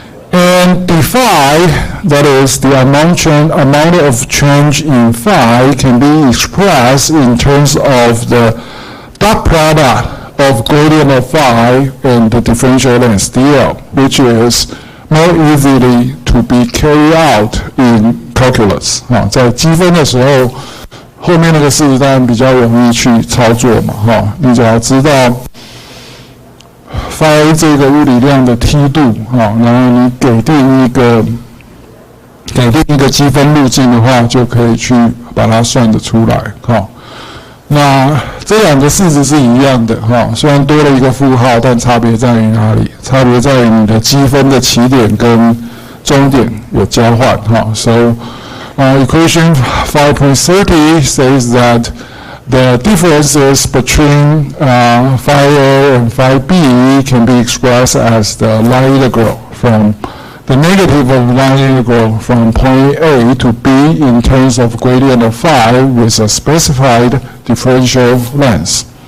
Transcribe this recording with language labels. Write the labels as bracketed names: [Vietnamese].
[English] And the phi, that is the amount of change in phi, can be expressed in terms of the dot product of gradient of phi and the differential length dl, which is more easily to be carried out in calculus. [Chinese] 在积分的时候，后面那个式当然比较容易去操作嘛，你只要知道phi这个物理量的梯度然后你给定一个积分路径的话，就可以去把它算得出来那这两个式子是一样的虽然多了一个负号，但差别在于哪里？差别在于你的积分的起点跟终点有交换 [English] So equation 5.30 says that the differences between phi A and phi B can be expressed as the line integral from the negative of line integral from point A to B in terms of gradient of phi with a specified differential length.